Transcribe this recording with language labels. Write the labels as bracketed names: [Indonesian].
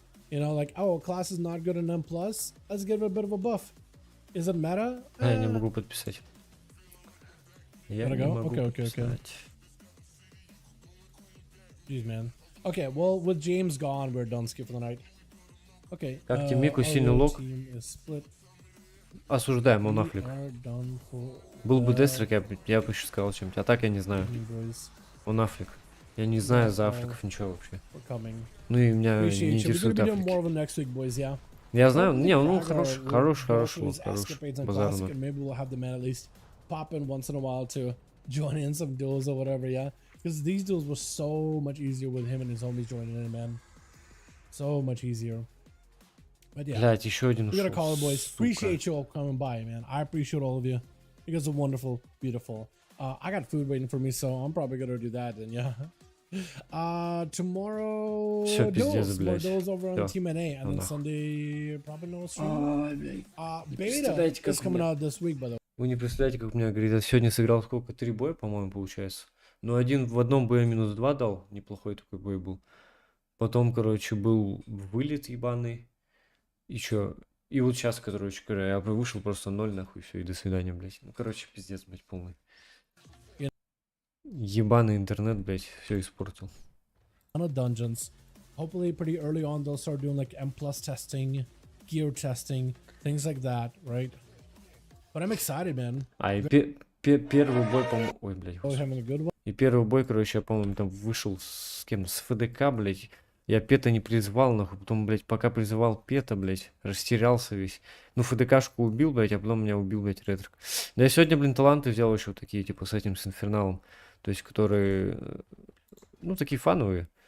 [English] You know, like, oh, class is not good in M+, let's give it a bit of a buff. Is it meta? [Russian] Я не могу подписать. Я не могу [English] okay. Jeez, man. Okay, well, with James gone, we're done skip for the night. Okay. [Russian] Как тебе Мику сильный лог? Осуждаем, он нафлик. Был бы Дестрик, я бы еще сказал чем-нибудь. А так я не знаю. Он нафлик. Я не знаю за африков ничего вообще. Ну и меня не интересует Африки. Я знаю, не, он хороший базар. [English] Join in some duels or whatever, yeah. Because these duels were so much easier with him and his homies joining in, man. So much easier. But yeah, [Russian] блядь, еще один [English] we gotta call it, boys. Appreciate you all coming by, man. I appreciate all of you. You guys are wonderful, beautiful. I got food waiting for me, so I'm probably gonna do that then, yeah. Tomorrow, duels over on Team NA, and then Sunday, probably no stream. Beta is coming out this week, by the way. [Russian] Вы не представляете, как у меня, говорит, я сегодня сыграл сколько? 3 боя, по-моему, получается. Но в одном бое -2 дал, неплохой такой бой был. Потом, короче, был вылет ебаный. И чё? И вот сейчас, короче, я вышел просто 0, нахуй, все, и до свидания, блядь. Ну, короче, пиздец, блядь, полный. Ебаный интернет, блядь, все испортил. [English] Dungeons. Hopefully pretty early on they'll start doing like M+ testing, gear testing, things like that, right? But I'm excited, man. [Russian] Первый бой, по-моему... Ой, блядь. И первый бой, короче, я, по-моему, там вышел с кем? С ФДК, блядь. Я Пета не призывал, нахуй. Потом, блядь, пока призывал Пета, блядь, растерялся весь. Ну, ФДКшку убил, блядь, а потом меня убил, блядь, ретрик. Да я сегодня, блин, таланты взял еще вот такие, типа, с этим, с инферналом. То есть, которые... Ну, такие фановые.